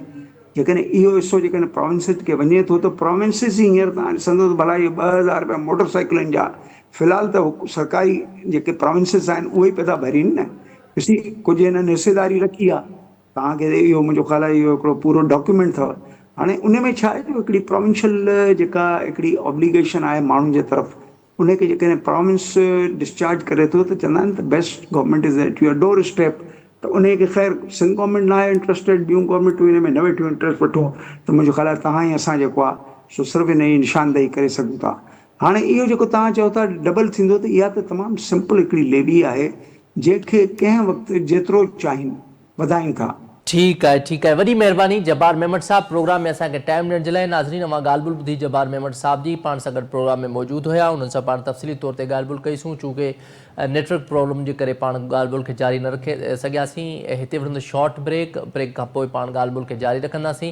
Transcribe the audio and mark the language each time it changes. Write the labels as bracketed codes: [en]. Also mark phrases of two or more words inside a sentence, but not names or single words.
[sd] जेकॾहिं इहो हिसो जेकॾहिं प्रोविंसिस खे वञे थो त प्रोविंसिस ई हींअर तव्हां ॾिसंदो त भला इहे 2000 रुपया मोटरसाइकिलुनि जा फ़िलहालु त सरकारी जेके प्रोविंसिस आहिनि उहे ई पिया था भरीनि न। ॾिसी कुझु हिननि हिसेदारी रखी आहे, तव्हांखे इहो मुंहिंजो ख़्यालु आहे इहो हिकिड़ो पूरो डॉक्यूमेंट अथव। हाणे उन में छा आहे जो हिकिड़ी प्रोविंशियल जेका हिकिड़ी ऑब्लिगेशन आहे माण्हुनि जे तरफ़ उनखे जेकॾहिं प्रोविंस डिस्चार्ज करे थो त चवंदा आहिनि त [en] best government is at your door step. [sd] त उनखे ख़ैर सिंध गवर्नमेंट न आहे इंट्रस्टेड, ॿियूं गवर्नमेंटूं हिन में न वेठियूं इंट्रस्ट वठूं त मुंहिंजो ख़्यालु आहे तव्हां ई असां जेको आहे सो सिर्फ़ु इन जी निशानदेही करे सघूं था। हाणे इहो जेको तव्हां चओ था डबल थींदो त इहा त तमामु सिंपल हिकिड़ी लेवी आहे जंहिंखे कंहिं वक़्तु जेतिरो चाहिनि वधाइनि था। [ur] ٹھیک ہے, [sd] वॾी महिरबानी जब्बार मेमट साहब, प्रोग्राम में असांखे टाइम ॾियण जे लाइ। नाज़रीन, अवां ॻाल्हि ॿोल ॿुधी जब्बार मेमट साहब जी, पाण सां गॾु प्रोग्राम में मौजूदु हुया, उन्हनि सां पाण तफ़सीली तौर ते ॻाल्हि ॿोल कईसूं। चूंकि [en] network problem [sd] जे करे पाण ॻाल्हि ॿोल खे जारी न रखे सघियासीं। हिते वठंदो [en] short break [sd] खां पोइ पाण ॻाल्हि ॿोल खे जारी रखंदासीं।